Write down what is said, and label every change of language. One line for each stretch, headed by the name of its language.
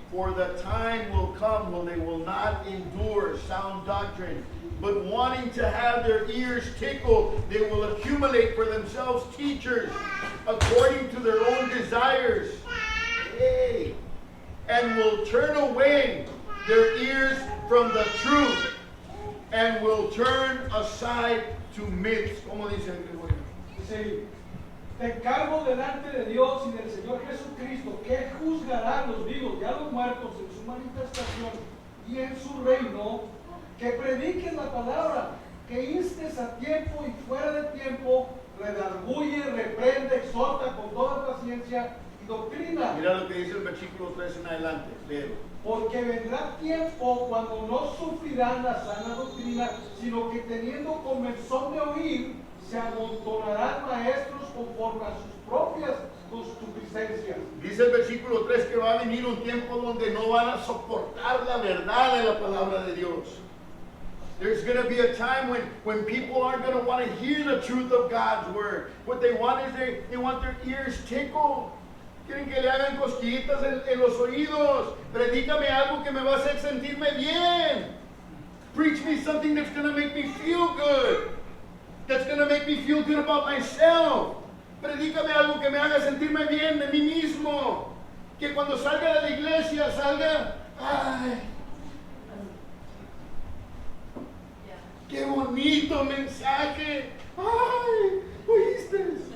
English: For the time will come when they will not endure sound doctrine, but wanting to have their ears tickled, they will accumulate for themselves teachers according to their own desires. Hey. And will turn away their ears from the truth, and will turn aside to myths.
Spanish: ¿Cómo dice el bueno? Dice, te encargo delante de Dios y del Señor Jesucristo, que juzgará a los vivos y a los muertos en su manifestación y en su reino, que prediques la palabra, que instes a tiempo y fuera de tiempo, redarguye, reprende, exhorta con toda paciencia y doctrina. Mira lo que dice el versículo 3 en adelante, léelo. Porque vendrá tiempo cuando no sufrirán la sana doctrina, sino que teniendo comezón de oír, se amontonarán maestros conforme a sus propias concupiscencias. Dice el versículo 3 que va a venir un tiempo donde no van a soportar la verdad de la palabra de Dios.
English: There's going to be a time when people aren't going to want to hear the truth of God's word. What they want is they want their ears tickled.
Spanish: Quieren que le hagan cosquillitas en los oídos. Predícame algo que me va a hacer sentirme bien.
English: Preach me something that's going to make me feel good. That's going to make me feel good about myself.
Spanish: Predícame algo que me haga sentirme bien de mí mismo. Que cuando salga de la iglesia salga, ay, qué bonito mensaje. Ay, ¿oíste?